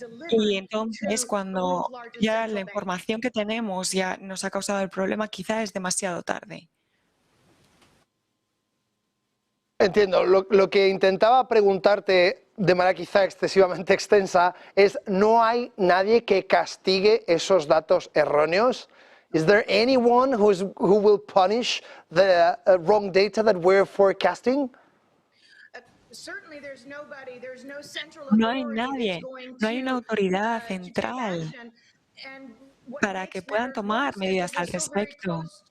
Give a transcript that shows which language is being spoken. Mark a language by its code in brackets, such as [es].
[es] Y entonces, cuando ya la información que tenemos ya nos ha causado el problema, quizá es demasiado tarde. Entiendo. Lo que intentaba preguntarte de manera quizá excesivamente extensa es, ¿no hay nadie que castigue esos datos erróneos? [en] Is there anyone who will punish the wrong data that we're forecasting? [es] No hay nadie, no hay una autoridad central para que puedan tomar medidas al respecto.